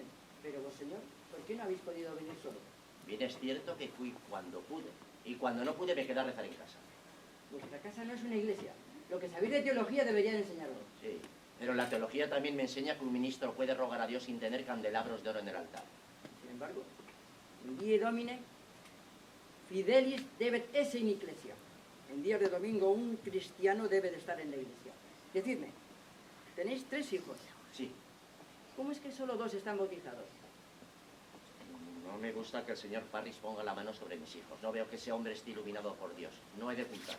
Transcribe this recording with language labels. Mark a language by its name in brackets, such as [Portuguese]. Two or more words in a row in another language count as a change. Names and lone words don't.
[Spanish] Pero vos, señor, ¿por qué no habéis podido venir solo? Bien es cierto que fui cuando pude. Y cuando no pude me quedé a rezar en casa. Vuestra casa no es una iglesia. Lo que sabéis de teología debería de enseñarlo. Sí, pero la teología también me enseña que un ministro puede rogar a Dios sin tener candelabros de oro en el altar. Sin embargo, [Latin] in die Domine, fidelis debet esse in ecclesia. [Spanish] En días de domingo un cristiano debe de estar en la iglesia. Decidme, tenéis 3 hijos. Sí, ¿Cómo es que solo 2 están bautizados? no me gusta que el señor Parris ponga la mano sobre mis hijos. No veo que ese hombre esté iluminado por Dios. No he de ocultarlo.